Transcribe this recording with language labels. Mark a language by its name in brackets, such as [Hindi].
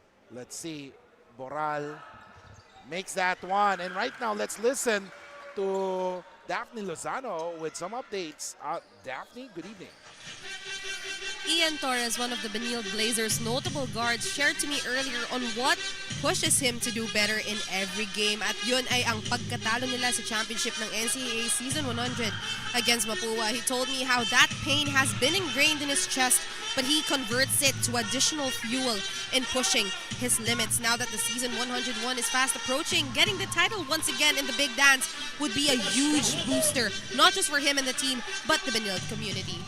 [English] Let's see. Boral makes that one. And right now, let's listen to Daphne Lozano with some updates. Daphne, good evening. Ian Torres, one of the Benilde Blazers' notable guards, shared to me earlier on what pushes him to do better in every game. [Filipino] At yun ay ang pagkatalo nila sa championship ng NCAA Season 100 against Mapua. [English] He told me how that pain has been ingrained in his chest, but he converts it to additional fuel in pushing his limits. Now that the Season 101 is fast approaching, getting the title once again in the Big Dance would be a huge booster, not just for him and the team, but the Benilde community.